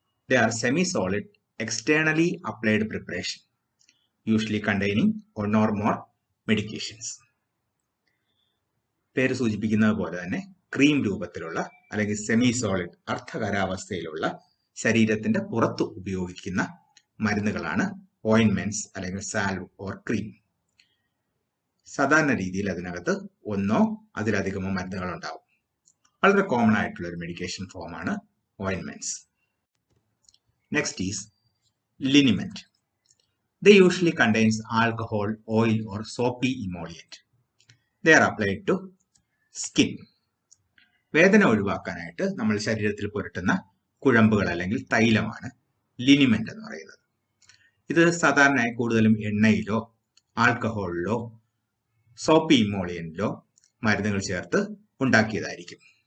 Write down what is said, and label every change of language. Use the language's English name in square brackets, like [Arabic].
[English] They are semi solid externally applied preparation, usually containing one or more medications. [Malayalam] പേര് സൂചിപ്പിക്കുന്നത് പോലെ തന്നെ cream രൂപത്തിലുള്ള അല്ലെങ്കിൽ സെമി സോളിഡ് അർദ്ധകരാവസ്ഥയിലുള്ള ശരീരത്തിന്റെ പുറത്ത് ഉപയോഗിക്കുന്ന മരുന്നുകളാണ് ഓയിൻമെന്റ്സ് അല്ലെങ്കിൽ സാൽവ് ഓർ ക്രീം. സാധാരണ രീതിയിൽ അതിനകത്ത് ഒന്നോ അതിലധികമോ മരുന്നുകൾ ഉണ്ടാവും. വളരെ കോമൺ ആയിട്ടുള്ള ഒരു മെഡിക്കേഷൻ ഫോമാണ് ഓയിൻമെന്റ്സ്. [English] Next is liniment. They usually contains alcohol, oil or soapy emollient. They are applied to skin. [Malayalam] വേദന ഒഴിവാക്കാനായിട്ട് നമ്മൾ ശരീരത്തിൽ പുരട്ടുന്ന കുഴമ്പുകൾ അല്ലെങ്കിൽ തൈലമാണ് ലിനിമെന്റ് എന്ന് പറയുന്നത്. ഇത് സാധാരണയായി കൂടുതലും എണ്ണയിലോ ആൽക്കഹോളിലോ സോപ്പ് ഇമോളിയനിലോ മരുന്നുകൾ ചേർത്ത് ഉണ്ടാക്കിയതായിരിക്കും.